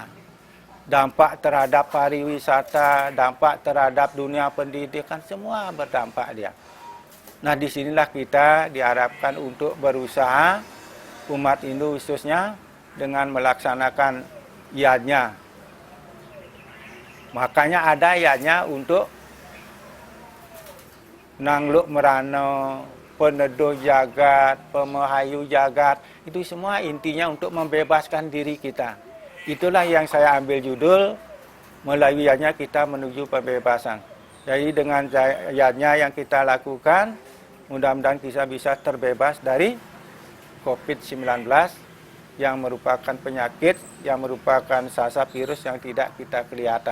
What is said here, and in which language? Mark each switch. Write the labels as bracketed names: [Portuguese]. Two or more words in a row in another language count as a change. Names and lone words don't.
[Indonesian] Dampak terhadap pariwisata, dampak terhadap dunia pendidikan, semua berdampak dia. Nah, disinilah kita diharapkan untuk berusaha umat Hindu khususnya dengan melaksanakan yajna. Makanya ada yajna untuk [Balinese] nangluk merana, peneduh jagat, pemahayu jagat. [Indonesian] Itu semua intinya untuk membebaskan diri kita. Itulah yang saya ambil judul, melalui yajna kita menuju pembebasan. Jadi dengan yajna yang kita lakukan, mudah-mudahan kita bisa terbebas dari COVID-19 yang merupakan penyakit, yang merupakan sasa virus yang tidak kita kelihatan.